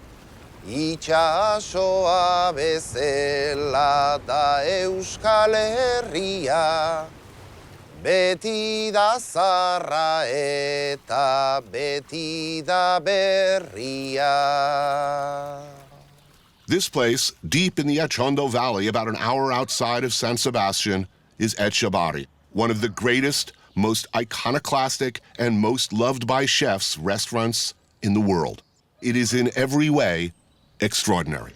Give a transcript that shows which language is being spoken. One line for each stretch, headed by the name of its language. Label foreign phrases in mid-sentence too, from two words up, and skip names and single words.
Basque: Itxasoa bezala da Euskal Herria Beti da zarra eta beti da berria
English: This place, deep in the Echondo Valley, about an hour outside of San Sebastián, is Etxebarri, one of the greatest, most iconoclastic, and most loved by chefs restaurants in the world. It is in every way extraordinary.